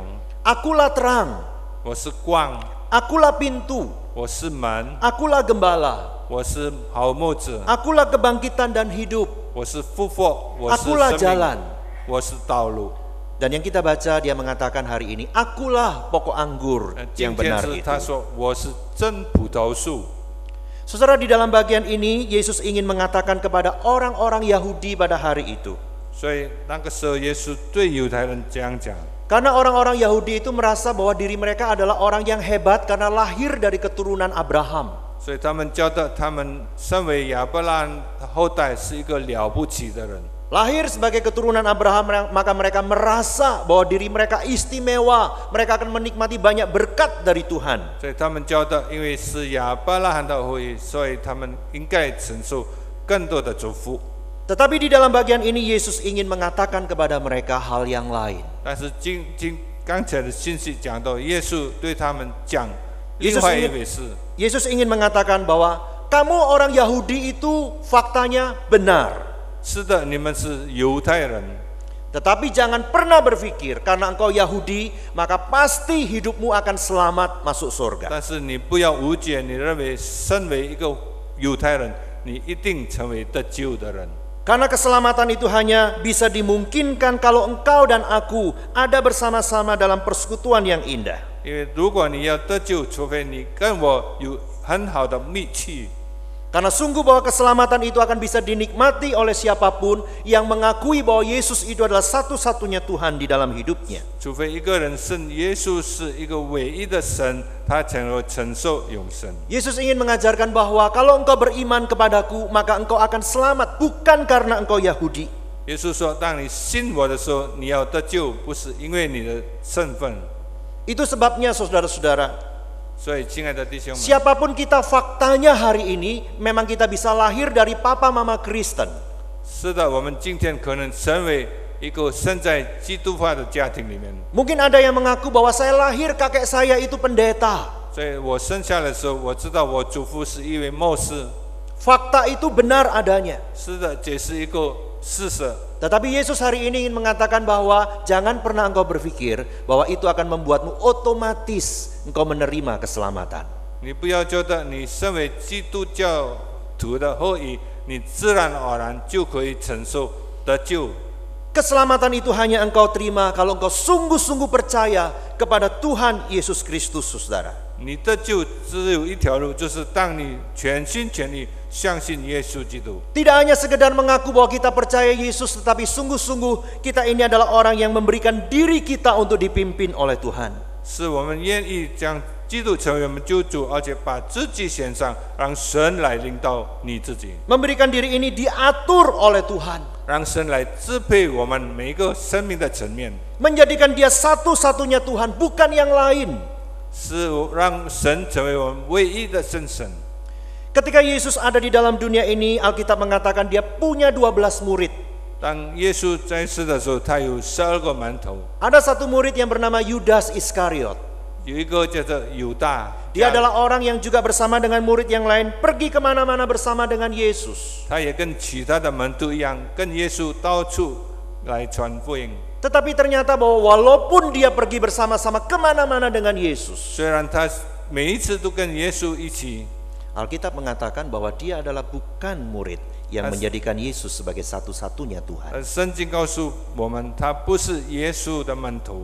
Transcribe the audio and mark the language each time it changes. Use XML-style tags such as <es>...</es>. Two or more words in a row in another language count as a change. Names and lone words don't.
<id>Akulah terang.</id> <zh>我是光，</zh> <id>Akulah pintu.</id> <zh>我是门，</zh> <id>Akulah gembala.</id> <zh>我是好牧者，</zh> <id>Akulah kebangkitan dan hidup.</id> <zh>我是复活，我是</zh> <id>Akulah</id> <zh>生</zh> <id>jalan.</id> <zh>命，我是道路。</zh> <id>Dan yang kita baca dia mengatakan hari ini, akulah pokok anggur</id> <zh>今</zh> <id>yang</id> <zh>天</zh> <id>benar</id> <zh>是</zh> <id>itu.</id> <zh>他说我是真葡萄树。</zh> <id>Saudara, di dalam bagian ini Yesus ingin mengatakan kepada orang-orang Yahudi pada hari itu.</id> <zh>所以那个时候，耶稣对犹太人这样讲。</zh> <id>Karena orang-orang Yahudi itu merasa bahwa diri mereka adalah orang yang hebat karena lahir dari keturunan Abraham.</id> <zh>所以他们觉得他们身为亚伯拉罕后代是一个了不起的人。</zh> <id>Lahir sebagai keturunan Abraham, maka mereka merasa bahwa diri mereka istimewa. Mereka akan menikmati banyak berkat dari Tuhan.</id> <zh>所以他们觉得，因为是亚伯拉罕的后裔，所以他们应该承受更多的祝福。</zh> <id>Tetapi di dalam bagian ini Yesus ingin mengatakan kepada mereka hal yang lain.</id> <zh>但是刚才的信息讲到，耶稣对他们讲另外一回事。</zh> <id>Yesus ingin mengatakan bahwa kamu orang Yahudi itu faktanya benar.</id> <zh>是的，你们是犹太人，</zh> <id>Tetapi jangan pernah berpikir karena engkau Yahudi maka pasti hidupmu akan selamat masuk surga.</id> <zh>但是你不要误解，你认为身为一个犹太人，你一定成为得救的人。</zh> <id>Karena keselamatan itu hanya bisa dimungkinkan kalau engkau dan aku ada bersama-sama dalam persekutuan yang indah.</id> <zh>因为如果你要得救，除非你跟我有很好的密契。</zh> <id>Karena sungguh bahwa keselamatan itu akan bisa dinikmati oleh siapapun yang mengakui bahwa Yesus itu adalah satu-satunya Tuhan di dalam hidupnya.</id> <zh>除非一个人信耶稣是一个唯一的神，他才能承受永生。</zh> <id>Yesus ingin mengajarkan bahwa kalau engkau beriman kepadaku maka engkau akan selamat bukan karena engkau Yahudi.</id> <zh>耶稣说：“当你信我的时候，你要得救，不是因为你的身份。</zh> <id>Itu sebabnya saudara-saudara,</id> <zh>所以，亲爱的弟兄们，</zh> <id>siapapun kita faktanya hari ini memang kita bisa lahir dari papa mama Kristen.</id> <zh>是的，我们今天可能成为一个生在基督化的家庭里面。</zh> <id>Mungkin ada yang mengaku bahwa saya lahir kakek saya itu pendeta.</id> <zh>所以我生下来的时候，我知道我祖父是一位牧师。</zh> <id>Fakta itu benar adanya.</id> <zh>是的，这是一个事实。</zh> <id>Tetapi Yesus hari ini ingin mengatakan bahwa jangan pernah engkau berpikir bahwa itu akan membuatmu otomatis engkau menerima keselamatan.</id> <zh>你不要觉得你身为基督教徒的后裔，你自然而然就可以承受得救。</zh> <id>Keselamatan itu hanya engkau terima kalau engkau sungguh-sungguh percaya kepada Tuhan Yesus Kristus, saudara.</id> <zh>你得救只有一条路，就是当你全心全意相信耶稣基督。</zh> <id>Tidak hanya sekedar mengaku bahwa kita percaya Yesus, tetapi sungguh-sungguh kita ini adalah orang yang memberikan diri kita untuk dipimpin oleh Tuhan.</id> <zh>是我们愿意将基督成为我们救主，而且把自己献上，让神来领导你自己，</zh> <id>Memberikan diri ini diatur oleh Tuhan.</id> <zh>让神来支配我们每一个生命的层面，</zh> <id>Menjadikan dia satu-satunya Tuhan, bukan yang lain.</id> <zh>是让神成为我们唯一的真神。</zh> <id>Ketika Yesus ada di dalam dunia ini, Alkitab mengatakan dia punya 12 murid.</id> <zh>当耶稣在世的时候，他有12个门徒，</zh> <id>Ada satu murid yang bernama Yudas Iskariot.</id> <zh>有一个叫做犹大，</zh> <id>Dia adalah orang yang juga bersama dengan murid yang lain pergi kemana-mana bersama dengan Yesus.</id> <zh>他也跟其他的门徒一样，跟耶稣到处来传福音。</zh> <id>Tetapi ternyata bahwa walaupun dia pergi bersama-sama kemana-mana dengan Yesus,</id> <zh>虽然他每一次都跟耶稣一起，</zh> <id>Alkitab mengatakan bahwa dia adalah bukan murid yang menjadikan Yesus sebagai satu-satunya Tuhan.</id> <zh>圣经告诉我们，他不是耶稣的门徒，</zh>